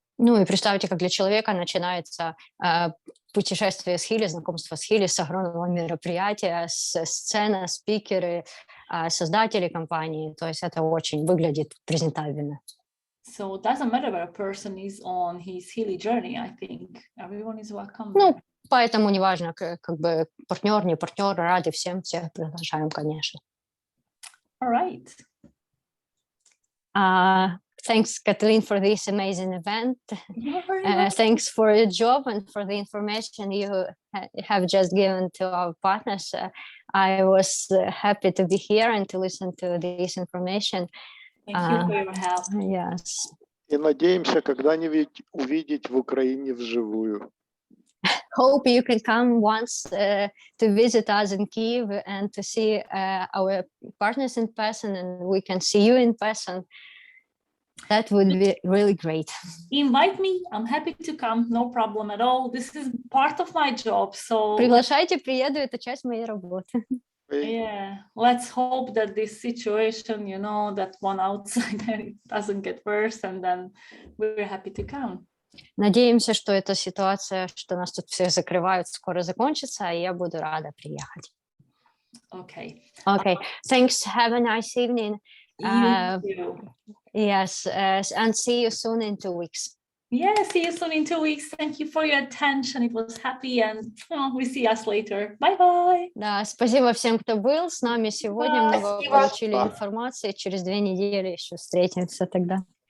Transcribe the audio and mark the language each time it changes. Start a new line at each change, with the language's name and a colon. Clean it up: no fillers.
Russian: Ну и представьте, как для человека начинается путешествие с Healy, знакомство с Healy, с огромного мероприятия, сцена, спикеры, создатели компании. То есть это очень выглядит презентабельно.
English: So it doesn't matter where a person is on his Healy journey, I think everyone is welcome.
Russian: Ну, поэтому неважно, как бы партнер, не партнер, рады всех приглашаем, конечно.
English: All right. Thanks, Kataline, for this amazing event. Thanks for your job and for the information you have just given to our partners. I was happy to be here and to listen to this information. Thank you for your help. Yes.
Russian: И надеемся когда-нибудь увидеть в Украине вживую.
English: Hope you can come once to visit us in Kyiv and to see our partners in person, and we can see you in person. That would be really great. Invite me. I'm happy to come. No problem at all. This is part of my job. So
Russian: Приглашайте, приеду. Это часть моей работы.
English: yeah, let's hope that this situation, that one outsider doesn't get worse, and then we're happy to come.
Russian: Надеемся, что эта ситуация, что нас тут всех закрывают, скоро закончится, и я буду рада приехать.
English: Okay. Okay. Thanks. Have a nice evening. You too. Yes, and see you soon in 2 weeks. Yeah, see you soon in 2 weeks. Thank you for your attention. It was happy, and we see us later. Bye-bye.
Russian: Да, спасибо всем, кто был с нами сегодня. Много получили информации. Через 2 недели еще встретимся тогда.